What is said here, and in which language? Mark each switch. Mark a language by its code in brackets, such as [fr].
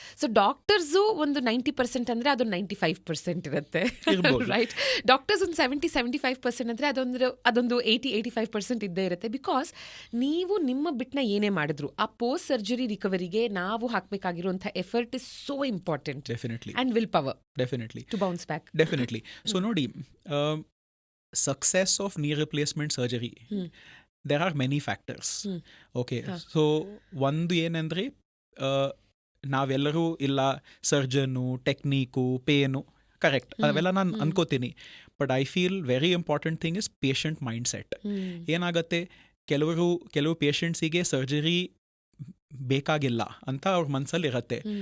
[kn] So doctors ಒಂದು 90% ಅಂದರೆ ಅದು 95% ಇರುತ್ತೆ, ರೈಟ್? ಡಾಕ್ಟರ್ಸ್ ಒಂದು 70-75% ಅಂದರೆ ಅದೊಂದು 80-85% ಇದ್ದೇ ಇರುತ್ತೆ. ಬಿಕಾಸ್ ನೀವು ನಿಮ್ಮ ಬಿಟ್ನ ಏನೇ ಮಾಡಿದ್ರು ಆ ಪೋಸ್ಟ್ ಸರ್ಜರಿ ರಿಕವರಿಗೆ ನಾವು ಹಾಕಬೇಕಾಗಿರುವಂಥ [en] Effort is so important. Definitely. And will power definitely to bounce back. Definitely. So ನೋಡಿ, success of knee replacement surgery, there are many factors. Okay, so [kn] ಒಂದು ಏನಂದರೆ ನಾವೆಲ್ಲರೂ ಇಲ್ಲ ಸರ್ಜನ್ನು, ಟೆಕ್ನಿಕು, ಪೇನು, ಕರೆಕ್ಟ್, ಅವೆಲ್ಲ ನಾನು ಅನ್ಕೋತೀನಿ. [en] But I feel very important thing is patient mind set. [kn] ಏನಾಗುತ್ತೆ, ಕೆಲವು ಪೇಷಂಟ್ಸಿಗೆ ಸರ್ಜರಿ ಬೇಕಾಗಿಲ್ಲ ಅಂತ ಅವ್ರ ಮನಸ್ಸಲ್ಲಿ ಇರತ್ತೆ.